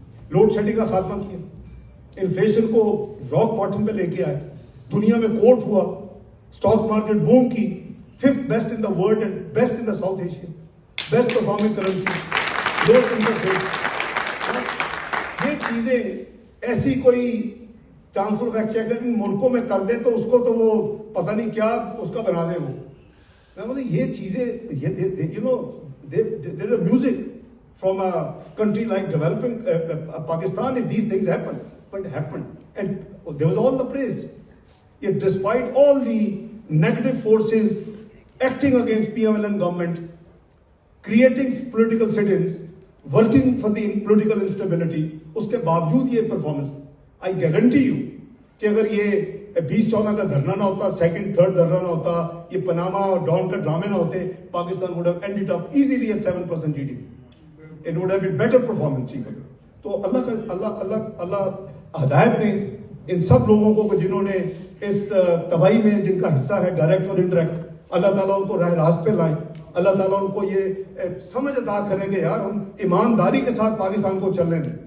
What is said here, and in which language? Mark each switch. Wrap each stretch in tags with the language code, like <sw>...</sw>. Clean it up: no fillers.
<ur>Load shedding کا خاتمہ کیا, انفلیشن کو راک باٹم پہ لے کے آئے, دنیا میں کوٹ ہوا, اسٹاک مارکیٹ بوم کی,</ur> <en>5th best in the world and best in the South Asia,</en> <ur>best performing currency, love interest rate. یہ چیزیں ایسی کوئی چانسلر آف ایکسچیکر ملکوں میں کر دے تو اس کو تو وہ پتہ نہیں کیا اس کا بنا دے. وہ میں بولے یہ چیزیں</ur> <en>You know there is music from a country like developing Pakistan if these things happen, but happened and there was all the praise. Yet despite all the negative forces acting against PMLN government, creating political sit-ins, working for the political instability,</en> <ur>uske baavjood ye performance,</ur> <en>I guarantee you</en> <ur>کہ اگر یہ 2014 کا دھرنا نہ ہوتا, second third دھرنا نہ ہوتا, یہ Panama اور ڈان کا ڈرامے نہ ہوتے,</ur> <en>Pakistan would have ended up easily at 7% GDP. It would have been better performance even.</en> <ur>تو اللہ ہدایت دیں ان سب لوگوں کو جنہوں نے اس تباہی میں جن کا حصہ ہے ڈائریکٹ اور انڈائریکٹ, اللہ تعالیٰ ان کو راہ راست پہ لائیں, اللہ تعالیٰ ان کو یہ سمجھ عطا کریں کہ یار ہم ایمانداری کے ساتھ پاکستان کو چلنے دیں.</ur>